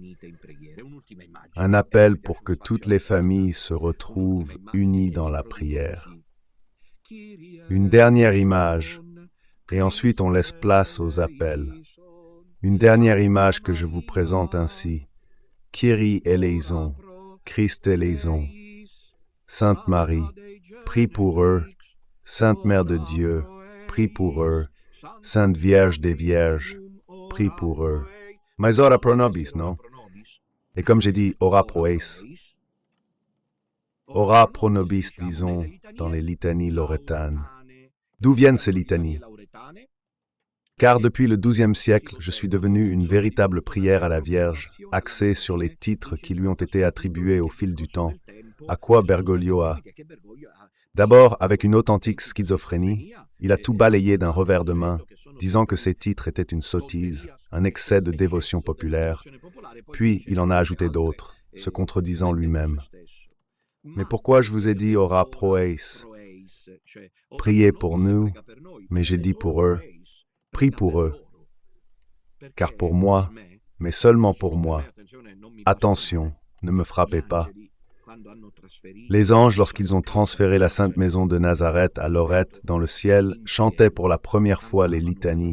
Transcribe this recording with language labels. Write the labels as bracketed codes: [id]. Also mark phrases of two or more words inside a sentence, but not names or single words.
[fr] Un appel pour que toutes les familles se retrouvent unies dans la prière. Une dernière image, et ensuite on laisse place aux appels. Une dernière image que je vous présente ainsi. [el] Kyrie eleison, Christ eleison. [fr] Sainte Marie, prie pour eux. Sainte Mère de Dieu, prie pour eux. Sainte Vierge des Vierges, prie pour eux. Mais [la] ora pro nobis, [fr] non? Et comme j'ai dit, [la] ora pro eis. Ora pro nobis, [fr] disons, dans les litanies lauretanes. D'où viennent ces litanies? Car depuis le XIIe siècle, je suis devenu une véritable prière à la Vierge, axée sur les titres qui lui ont été attribués au fil du temps, à quoi Bergoglio a. D'abord, avec une authentique schizophrénie, il a tout balayé d'un revers de main, disant que ces titres étaient une sottise, un excès de dévotion populaire, puis il en a ajouté d'autres, se contredisant lui-même. Mais pourquoi je vous ai dit [la] ora pro eis? [fr] Priez pour nous, mais j'ai dit pour eux. Prie pour eux, car pour moi, mais seulement pour moi, attention, ne me frappez pas. Les anges, lorsqu'ils ont transféré la Sainte Maison de Nazareth à Lorette dans le ciel, chantaient pour la première fois les litanies.